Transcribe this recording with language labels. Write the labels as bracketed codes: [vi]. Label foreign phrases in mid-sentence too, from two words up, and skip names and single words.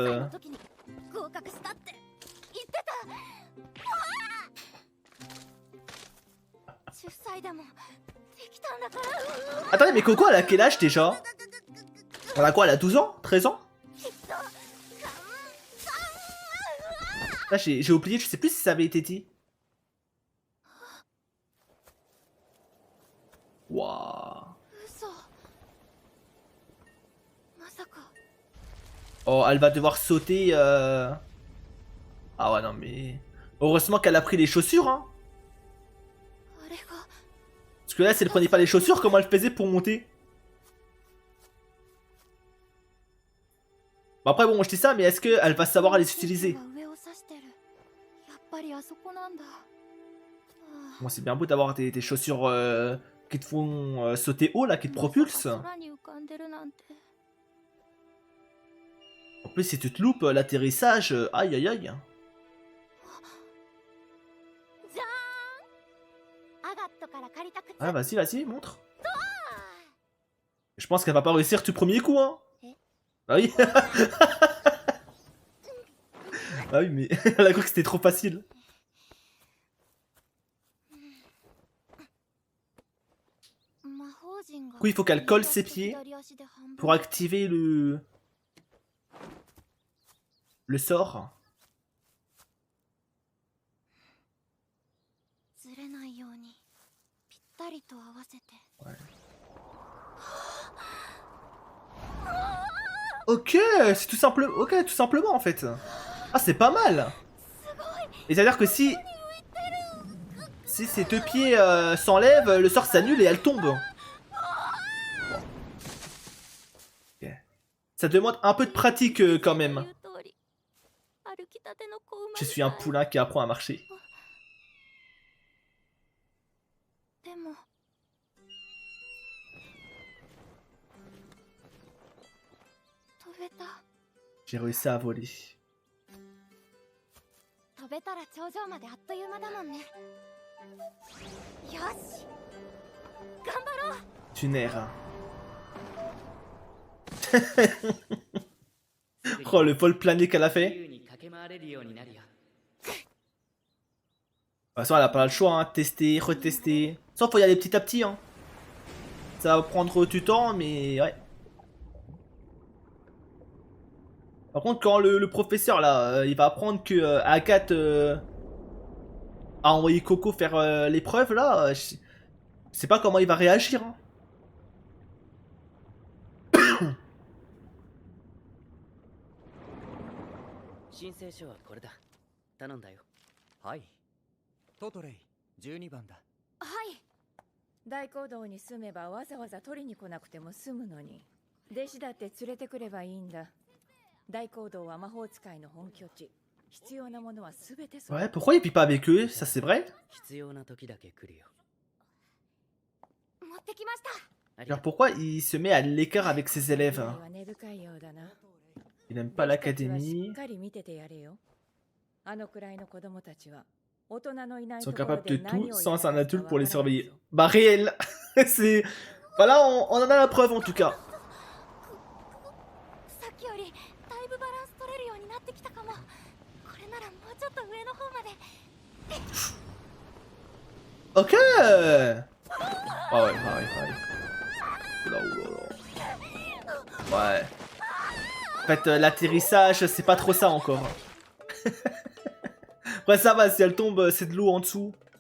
[fr] Attendez, mais Coco, elle a quel âge déjà? Elle a quoi? Elle a 12 ans? 13 ans? Là, j'ai oublié, je sais plus si ça avait été dit. Waouh. [ja] 嘘まさか [fr] Oh, elle va devoir sauter. Ah ouais, non, mais. Heureusement qu'elle a pris les chaussures, hein. [ja] あれが [fr] Parce que là, si elle prenait pas les chaussures, comment elle faisait pour monter? Bon, après, bon, je dis ça, mais est-ce qu'elle va savoir les utiliser? [ja] 上を指してるやっぱりあそこなんだ [fr] Bon, c'est bien beau d'avoir des chaussures qui te font sauter haut, là, qui te propulsent. [ja] 空に浮かんでるなんて [fr] En plus, si tu te loupes l'atterrissage, aïe aïe aïe. [ja] じゃーんアガットから借りた靴 [fr] Ah, vas-y, vas-y, montre. Je pense qu'elle va pas réussir du premier coup, hein. Ah oui. Ah oui, mais elle a cru que c'était trop facile. Du coup, il faut qu'elle colle ses pieds pour activer le sort. [ja] ずれないようにぴったりと合わせて [fr] Ok, c'est tout simple. Ok, tout simplement en fait. Ah, c'est pas mal. Et c'est à dire que si ses deux pieds s'enlèvent, le sort s'annule et elle tombe. Bon. Ok. Ça demande un peu de pratique quand même. Je suis un poulain qui apprend à marcher. [ja] でも 飛べた [fr] J'ai réussi à voler. [ja] 飛べたら頂上まであっという間だもんねよし頑張ろう [fr] Tu n'erres. Oh, le vol plané qu'elle a fait. [ja] 自由に駆け回れるようになるよ。 [fr] De toute façon, elle a pas le choix, hein. Tester, retester. Sauf faut y aller petit à petit, hein. Ça va prendre du temps, mais ouais. Par contre, quand le professeur là, il va apprendre que Agathe a envoyé Coco faire l'épreuve là, je sais pas comment il va réagir. Hein. [ja] 申請書はこれだ。頼んだよ。はい。トトレイ、12番だ。はい大講堂に住めばわざわざ取りに来なくても済むのに弟子だって連れてくればいいんだ大講堂は魔法使いの本拠地必要なものはすべて [fr] Ouais, pourquoi il vit pas avec eux? Ça c'est vrai? [ja] 必要な時だけ来るよ。持ってきました [fr] Alors pourquoi il se met à l'écart avec ses élèves? [ja] は根深いようだな [fr] Il n'aime pas l'académie. [ja] しっかり見ててやれよあのくらいの子供たちは [fr] Ils sont capables de tout sans un adulte pour les surveiller. Bah réel. C'est... Voilà, on en a la preuve en tout cas. [ja] さっきよりだいぶバランス取れるようになってきたかもこれならもうちょっと上の方まで [fr] Ok. Ah ouais, pareil, pareil. Oula, oula, oula. Ouais. En fait, l'atterrissage, c'est pas trop ça encore. Ouais, ça va, si elle tombe, c'est de l'eau en dessous.